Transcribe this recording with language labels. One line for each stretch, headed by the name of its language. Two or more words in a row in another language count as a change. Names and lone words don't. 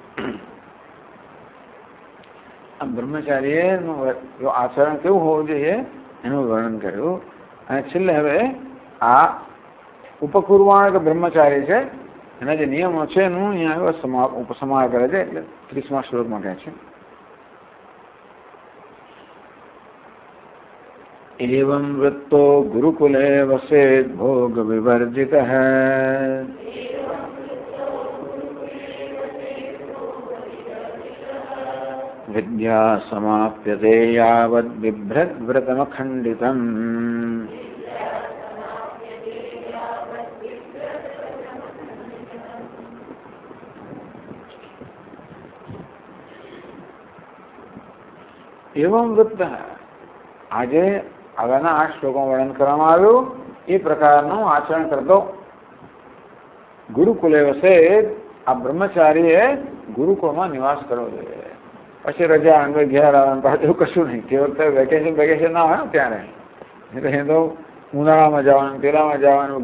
Gujarati: આમ બ્રહ્મચારીનું આચરણ કેવું હોવું જોઈએ એનું વર્ણન કર્યું. અને છેલ્લે હવે આ ઉપકુર્વાણ બ્રહ્મચારી છે એના જે નિયમો છે એનું અહીંયા ઉપસમાર કરે છે. એટલે 30મા શ્લોકમાં કહે છે
Sanskrit: एवं वृत्तो गुरुकुले वसेत् भोग विवर्जितः विद्या समाप्यते यावद् बिभ्रद् व्रतमखण्डितम्. एवं वृत्त
Gujarati: આજે આગળના 8 શ્લોકોમાં વર્ણન કરવામાં આવ્યું એ પ્રકારનું આચરણ કરતો
Sanskrit: गुरुकुले वसे
Gujarati: આ બ્રહ્મચારીએ ગુરુકુળમાં નિવાસ કરવો જોઈએ. પછી રજા અંગે ઘેર આવવાનું પાછું કશું નહીં. તે વખતે વેકેશન ના હોય ને ત્યારે એ તો ઉનાળામાં જવાનું, પેલામાં જવાનું.